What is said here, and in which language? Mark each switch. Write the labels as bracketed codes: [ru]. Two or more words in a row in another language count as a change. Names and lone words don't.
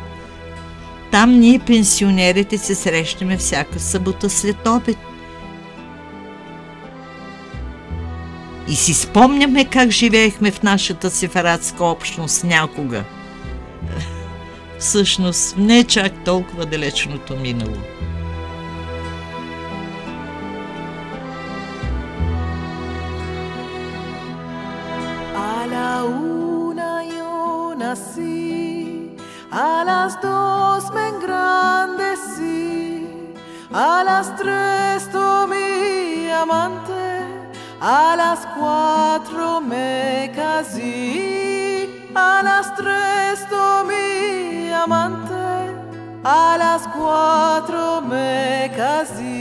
[bg] Там ние, пенсионерите, се срещаме всяка събота след обед. И си спомняме как живеехме в нашата сефаратска общност някога. Всъщност, не чак толкова далечното минало. [lad] A la una yo nací, a las dos me engrandecí, a las tres tomé amante, a las cuatro me casé, a las tres tomé amante, a las cuatro me casé.